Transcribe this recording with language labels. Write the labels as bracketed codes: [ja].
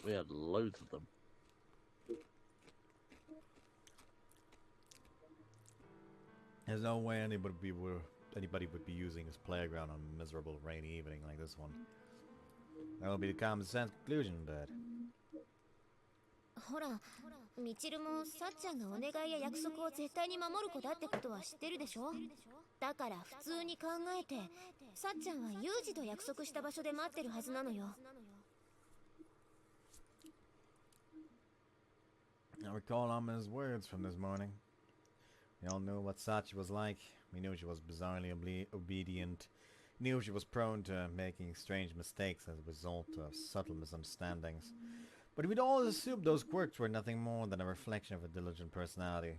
[en] We had loads of them. There's no way anybody would be using this playground on a miserable rainy evening like this one. That would be the common sense conclusion, but... [ja] ほら、みちるもさっちゃんがお願いや約束を絶対に守る子だってことは知ってるでしょ。だから普通に考えて、さっちゃんはユージと約束した場所で待ってるはずなのよ。 [en] I recall ominous words from this morning. We all knew what Sachi was like. We knew she was bizarrely obedient. We knew she was prone to making strange mistakes as a result of subtle misunderstandings. But we'd all assumed those quirks were nothing more than a reflection of her diligent personality.